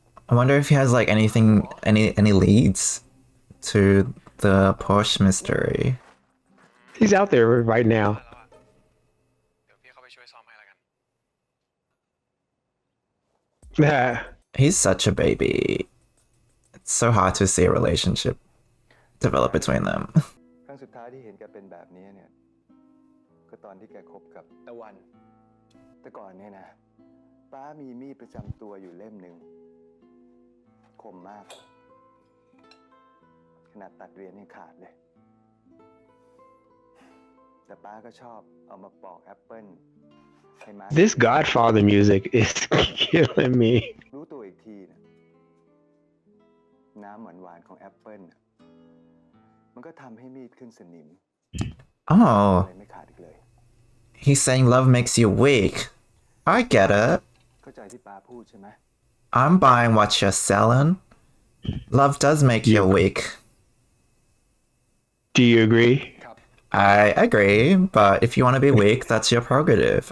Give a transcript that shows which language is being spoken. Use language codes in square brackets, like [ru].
[en] I wonder if he has like any leads to the Porsche mystery. He's out there right now. [th] เดี๋ยวพี่เข้าไปช่วยซ่อมให้แล้วกัน [en] He's such a baby. It's so hard to see a relationship develop between them. [th] ครั้งสุดท้ายที่เห็นแกเป็นแบบนี้เนี่ย ก็ตอนที่แกคบกับตะวัน แต่ก่อนเนี่ยนะ ป้ามีมีดประจำตัวอยู่เล่มหนึ่งคมมาก ขนาดตัดเรียนยังขาดเลย แต่ป้าก็ชอบเอามาปอกแอปเปิ้ลให้ม้า [en] This Godfather music is killing me. [th] รู้ตัวอีกทีนะน้ำหวานๆของแอปเปิ้ลน่ะมันก็ทำให้มีดขึ้นสนิม [en] Oh, [th] เลยไม่ขาดอีกเลย [en] he's saying love makes you weak. I get it. [th] เข้าใจที่ป้าพูดใช่ไหม [en] I'm buying what you're selling. Love does make you weak. Do you agree? I agree, but if you want to be weak, that's your prerogative.